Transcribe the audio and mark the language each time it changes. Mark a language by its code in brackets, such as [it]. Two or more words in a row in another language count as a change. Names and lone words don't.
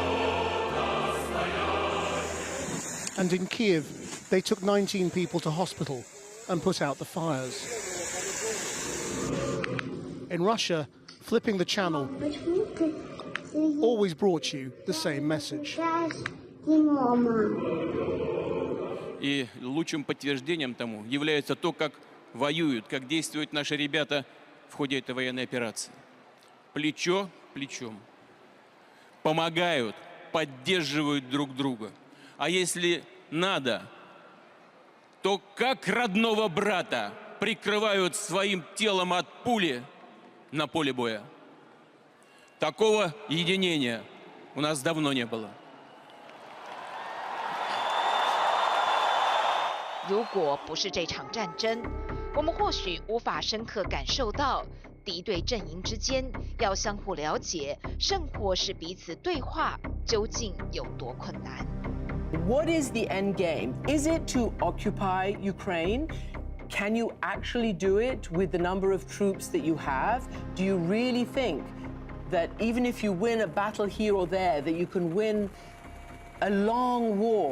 [en] And in Kyiv, they took 19 people to hospital and put out the fires. In Russia, flipping the channel always brought you the same message. [ru] И лучшим подтверждением тому является то, как воюют, как действуют наши ребята в ходе этой военной операции. Плечо к плечу. Помогают, поддерживают друг друга. А если надо, то как родного брата прикрывают своим телом от пули на поле боя. Такого единения у нас давно не было. [zh] 如果不是这场战争，我们或许无法深刻感受到敌对阵营之间要相互了解，甚或是彼此对话，究竟有多困难。 [en] What is the end game? Is it to occupy Ukraine? Can you actually do it with the number of troops that you have? Do you really think that even if you win a battle here or there, that you can win a long war?